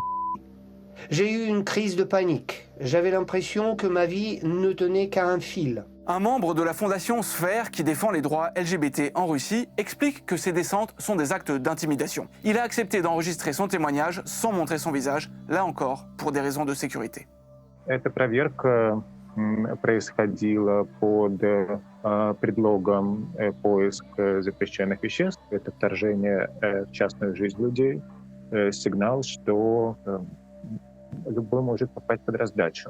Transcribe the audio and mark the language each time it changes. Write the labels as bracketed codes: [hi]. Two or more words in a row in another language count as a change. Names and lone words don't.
[fr] J'ai eu une crise de panique. J'avais l'impression que ma vie ne tenait qu'à un fil. Un membre de la fondation Sphère qui défend les droits LGBT en Russie explique que ces descentes sont des actes d'intimidation. Il a accepté d'enregistrer son témoignage sans montrer son visage, là encore pour des raisons de sécurité. [ru] Эта проверка происходила под предлогом поиска запрещенных веществ. Это вторжение в частную жизнь людей, сигнал, что любой может попасть под раздачу.